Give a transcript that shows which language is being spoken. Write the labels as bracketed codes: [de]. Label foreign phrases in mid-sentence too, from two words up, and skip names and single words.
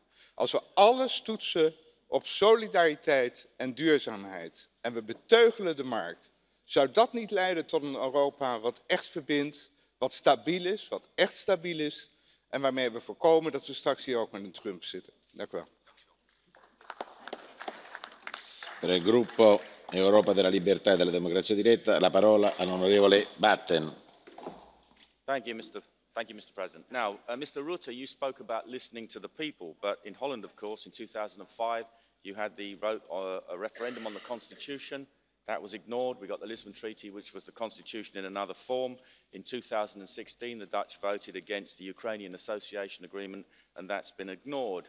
[nl] Als we alles toetsen op solidariteit en duurzaamheid en we beteugelen de markt, zou dat niet leiden tot een Europa wat echt verbindt, wat stabiel is, wat echt stabiel is en waarmee we voorkomen dat we straks hier ook met een Trump zitten. Dank u wel. [it] Per il gruppo Europa della Libertà e della Democrazia Diretta, la parola all'onorevole Batten. [en] Thank you, Mr. President. Now, Mr. Rutte, you spoke about listening to the people, but in Holland, of course, in 2005, you had a referendum on the constitution. That was ignored. We got the Lisbon Treaty, which was the constitution in another form. In 2016, the Dutch voted against the Ukrainian Association Agreement, and that's been ignored.